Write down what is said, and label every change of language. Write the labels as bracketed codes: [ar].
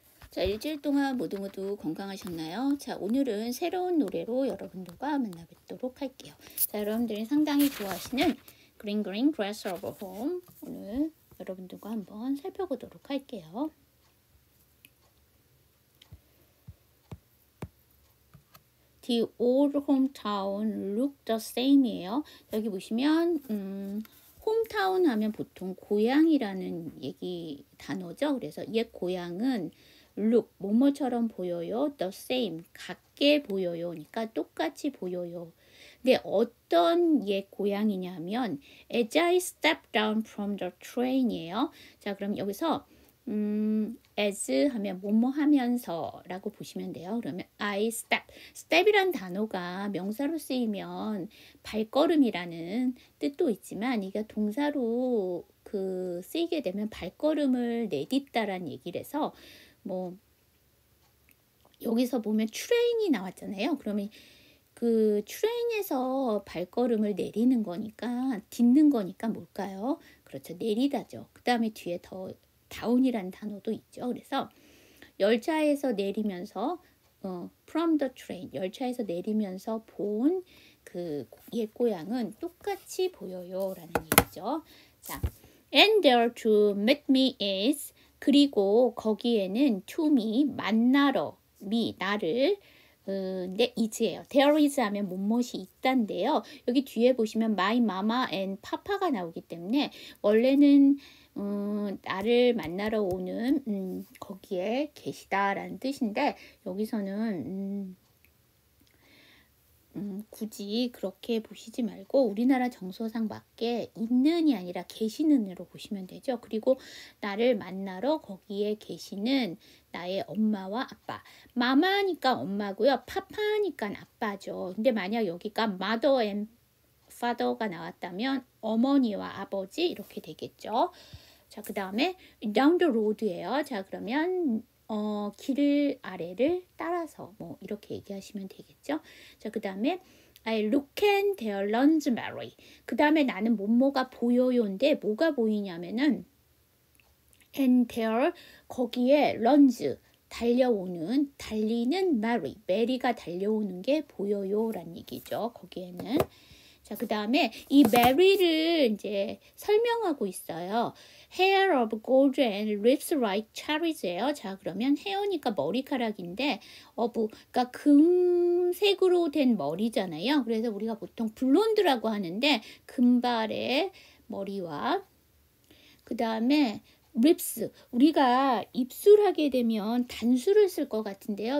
[ko] 자, 일주일 동안 모두 건강하셨나요? 자, 오늘은 새로운 노래로 여러분들과 만나뵙도록 할게요. 자, 여러분들이 상당히 좋아하시는 Green Green Grass Over Home 오늘 여러분들과 한번 살펴보도록 할게요. [en] The old hometown look the same이에요. [ko] 여기 보시면 홈타운 하면 보통 고향이라는 얘기 단어죠. 그래서 옛 고향은 look 뭐뭐처럼 보여요. [en] the same [ko] 같게 보여요. 그러니까 똑같이 보여요. 근데 어떤 옛 고향이냐면 [en] as I stepped down from the train [ko] 이에요. 자, 그럼 여기서 as 하면 뭐뭐 하면서 라고 보시면 돼요. 그러면 I step이란 단어가 명사로 쓰이면 발걸음이라는 뜻도 있지만 이게 동사로 쓰이게 되면 발걸음을 내딛다라는 얘기를 해서 뭐 여기서 보면 트레인이 나왔잖아요. 그러면 그 트레인에서 발걸음을 내리는 거니까 딛는 거니까 뭘까요? 그렇죠. 내리다죠. 그 다음에 뒤에 더 다운이라는 단어도 있죠. 그래서 열차에서 내리면서 [en] from the train [ko] 열차에서 내리면서 본 그 옛 고향은 똑같이 보여요 라는 얘기죠. 자, [en] and there to meet me is [ko] 그리고 거기에는 to me 만나러 me 나를 네, is예요. [en] There is [ko] 하면 무엇이 있단데요. 여기 뒤에 보시면 [en] my mama and papa [ko] 가 나오기 때문에 원래는 나를 만나러 오는 거기에 계시다라는 뜻인데 여기서는 굳이 그렇게 보시지 말고 우리나라 정서상 맞게 있는이 아니라 계시는으로 보시면 되죠. 그리고 나를 만나러 거기에 계시는 나의 엄마와 아빠. 마마니까 엄마고요. 파파니까 아빠죠. 근데 만약 여기가 [en] mother and father [ko] 가 나왔다면 어머니와 아버지 이렇게 되겠죠. 자, 그 다음에 [en] down the road [ko] 예요. 자, 그러면 길 아래를 따라서 뭐 이렇게 얘기하시면 되겠죠. [en] 자, 그 다음에 I look and there runs Mary. [ko] 그 다음에 나는 뭐뭐가 보여요인데 뭐가 보이냐면은 [en] and there [ko] 거기에 runs 달리는 Mary. 메리가 달려오는 게 보여요 라는 얘기죠. 거기에는. 자, 그 다음에 이 메리를 이제 설명하고 있어요. [en] Hair of gold and lips like cherries예요. [ko] 자, 그러면 헤어니까 머리카락인데 그러니까 금색으로 된 머리잖아요. 그래서 우리가 보통 블론드라고 하는데 금발의 머리와 그 다음에 립스 우리가 입술 하게 되면 단수를 쓸 것 같은데요.